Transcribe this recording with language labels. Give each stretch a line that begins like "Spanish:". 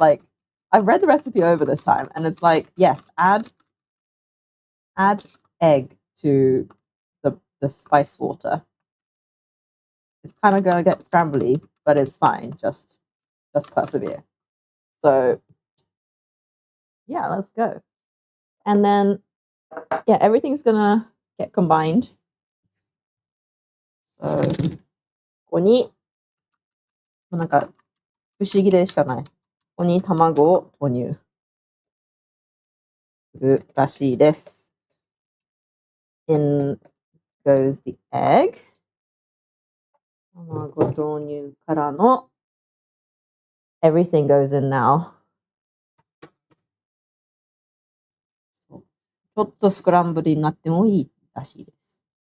English: Like I've read the recipe over this time and it's like, yes, add egg to the spice water. It's kind of gonna get scrambly, but it's fine. Just just persevere. So yeah, let's go. And then yeah, everything's gonna get combined.
Japanese: So ここになんか不思議でしかない。ここに卵を投入するらしいです。
English: In goes the egg.
Japanese: 卵投入からの
English: everything goes in now.
Japanese: ちょっとスクランブルになってもいいらしいです。